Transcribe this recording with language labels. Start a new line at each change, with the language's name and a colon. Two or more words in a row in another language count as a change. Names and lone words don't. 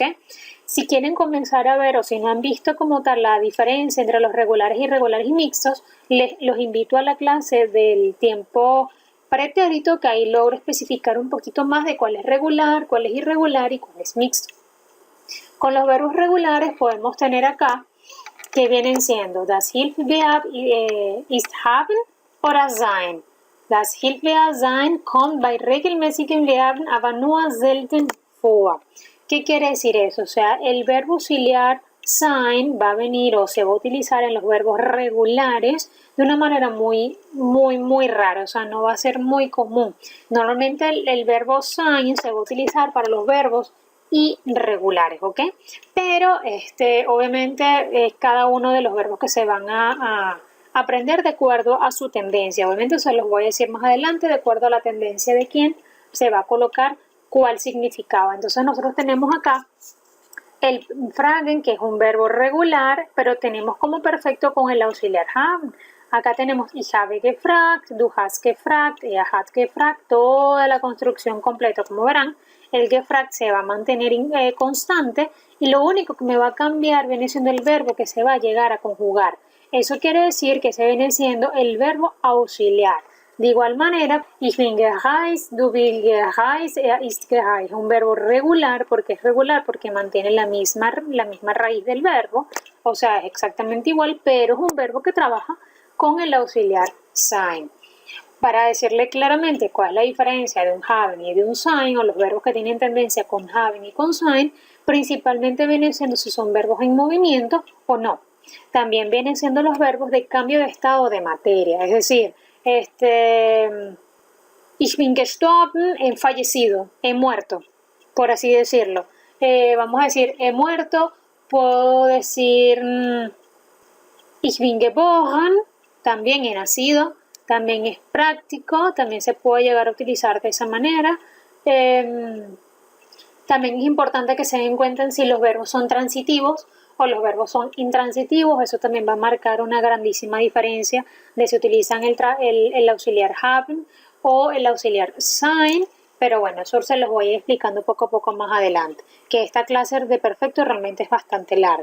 Spanish: Si quieren comenzar a ver o si no han visto como tal la diferencia entre los regulares, irregulares y mixtos, los invito a la clase del tiempo pretérito, que ahí logro especificar un poquito más de cuál es regular, cuál es irregular y cuál es mixto. Con los verbos regulares podemos tener acá que vienen siendo
German: das Hilfsverb ist haben oder sein. Das Hilfsverb sein kommt bei regelmäßigen Verben aber nur selten vor.
Spanish: ¿Qué quiere decir eso? O sea, el verbo auxiliar sein va a venir o se va a utilizar en los verbos regulares de una manera muy rara, o sea, no va a ser muy común. Normalmente el verbo sein se va a utilizar para los verbos irregulares, ¿ok? Pero obviamente cada uno de los verbos que se van a aprender de acuerdo a su tendencia. Obviamente se los voy a decir más adelante de acuerdo a la tendencia de quién se va a colocar cuál significado. Entonces nosotros tenemos acá el fragen, que es un verbo regular, pero tenemos como perfecto con el auxiliar haben. Acá tenemos
German: ich habe gefragt, du hast gefragt, er hat gefragt,
Spanish: toda la construcción completa. Como verán, el gefragt se va a mantener constante y lo único que me va a cambiar viene siendo el verbo que se va a llegar a conjugar. Eso quiere decir que se viene siendo el verbo auxiliar. De igual manera,
German: ich bin gereist, du bist gereist, er ist gereist.
Spanish: Un verbo regular, ¿por qué es regular? Porque mantiene la misma raíz del verbo, o sea, es exactamente igual, pero es un verbo que trabaja con el auxiliar sein. Para decirle claramente cuál es la diferencia de un haben y de un sein, o los verbos que tienen tendencia con haben y con sein, principalmente vienen siendo si son verbos en movimiento o no. También vienen siendo los verbos de cambio de estado de materia, es decir,
German: ich bin gestorben,
Spanish: he fallecido, he muerto, por así decirlo. Vamos a decir, he muerto, puedo decir
German: ich bin geboren,
Spanish: también he nacido, también es práctico, también se puede llegar a utilizar de esa manera. También es importante que se den cuenta en si los verbos son transitivos o los verbos son intransitivos. Eso también va a marcar una grandísima diferencia de si utilizan el auxiliar haben o el auxiliar sein, pero bueno, eso se los voy a ir explicando poco a poco más adelante, que esta clase de perfecto realmente es bastante larga.